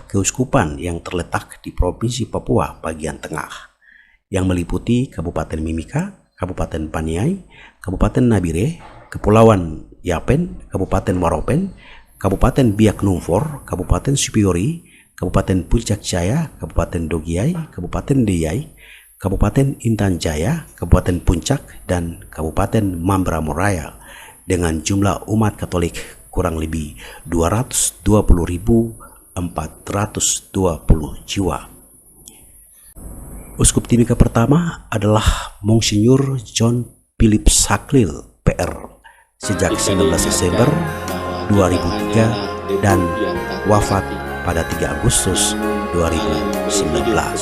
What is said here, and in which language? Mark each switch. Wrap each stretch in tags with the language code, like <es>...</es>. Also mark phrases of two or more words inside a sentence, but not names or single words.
<id>keuskupan yang terletak di Provinsi Papua bagian tengah, yang meliputi Kabupaten Mimika, Kabupaten Paniai, Kabupaten Nabire, Kepulauan Yapen, Kabupaten Waropen, Kabupaten Biak Numfor, Kabupaten Supiyori, Kabupaten Puncak Jaya, Kabupaten Dogiai, Kabupaten Deyai, Kabupaten Intan Jaya, Kabupaten Puncak, dan Kabupaten Mamberamo-Raya dengan jumlah umat Katolik kurang lebih 220.420 jiwa. Uskup Timika pertama adalah Monsinyur John Philip Saklil PR sejak 19 Desember 2003 dan wafat pada 3 Agustus 2019.</id>